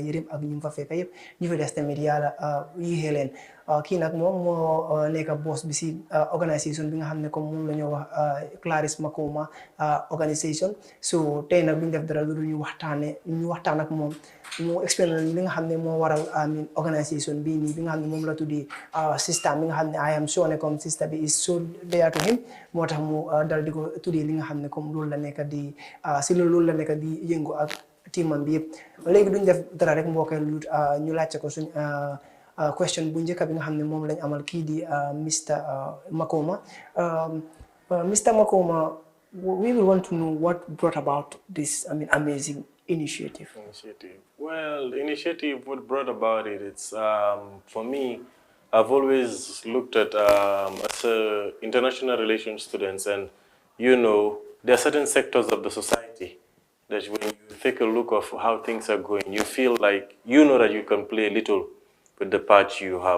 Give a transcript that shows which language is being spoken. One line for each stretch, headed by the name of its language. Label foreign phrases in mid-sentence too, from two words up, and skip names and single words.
Wolof: yërëm ak ñu fa fekk yëpp ñu fi des tamit yàlla yéexee leen kii nag moom moo nekk boss bi si organisation bi nga xam ne comme moom la ñoo wax Clarice Mcormack organisation so tey nag duñ def dara lu ñu waxtaan ak moom mu explain li nga xam ne moo waral organisation bii nii bi nga xam ne moom la tuddee système bi nga xam ne
English: I am sure
Wolof: ne comme système bi
English: is so dear to him
Wolof: moo tax mu dal di ko tuddee li nga xam ne comme loolu la nekk di si loolu la nekk di yëngu ak teamam bi yëpp léegi duñ def dara rek mbokkee lu ñu laajte ko suñ question bu njëkk bi nga xam ne moom lañ amal kii di Mr. Mcormack. Mr.
English: Mcormack, we will want to know what brought about this amazing initiative. Well, the initiative, what brought about it, it's for me, I've always looked at as international relations students, and there are certain sectors of the society that when you take a look of how things are going, you feel like that you can play a little with the part you have.